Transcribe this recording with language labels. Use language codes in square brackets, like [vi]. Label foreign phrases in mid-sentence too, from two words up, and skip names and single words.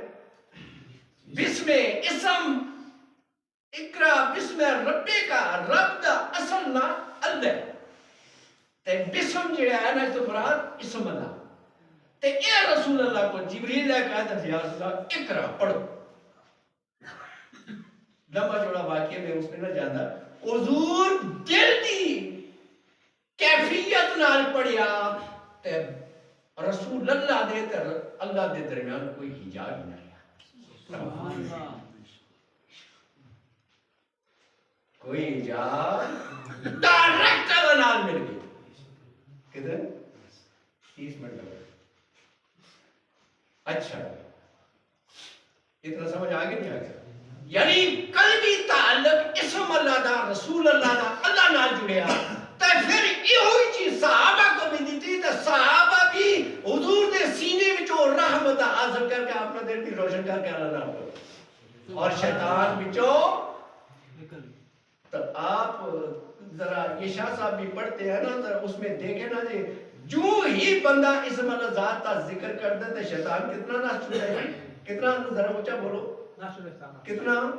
[pa] بسم اسم، [ar] اقرا بسم ربک، [pa] رب دا اصل نا اللہ تے بسم جڑا ہے نا اس مراد اسم اللہ، تے اے رسول اللہ [ur] کو جبریل نے کہا تھا [ar] یا رسول اللہ اقرا [pa] پڑھو۔ لمبا جوڑا واقعہ میں اس میں نہ جانا، حضور دل دی کیفیت نال پڑھیا تے رسول اللہ دے تے اللہ دے درمیان کوئی حجاب ہی نہیں، کوئی حجاب ڈائریکٹ اللہ نال مل گئی۔ کدھر 30 منٹ لگا۔ [ur] اچھا اتنا سمجھ آگے نہیں آگیا؟ [pa] یعنی قلبی تعلق اسم اللہ دا، رسول اللہ دا، اللہ نال جڑیا تے پھر ایہی چیز صحابہ کو بھی دیتی تے صحابہ بھی حضور دے سینے وچوں رحمت حاصل کر کے اپنا دل بھی روشن کر کے اللہ نال اور شیطان وچوں [ur] تو آپ ذرا یہ شاہ صاحب بھی پڑھتے ہیں نا ذرا اس میں دیکھیں نا جی جو ہی بندہ اسم اللہ ذات کا ذکر کر دیتے شیطان کتنا نہ چھوڑے گا کتنا ذرا اونچا بولو کتنا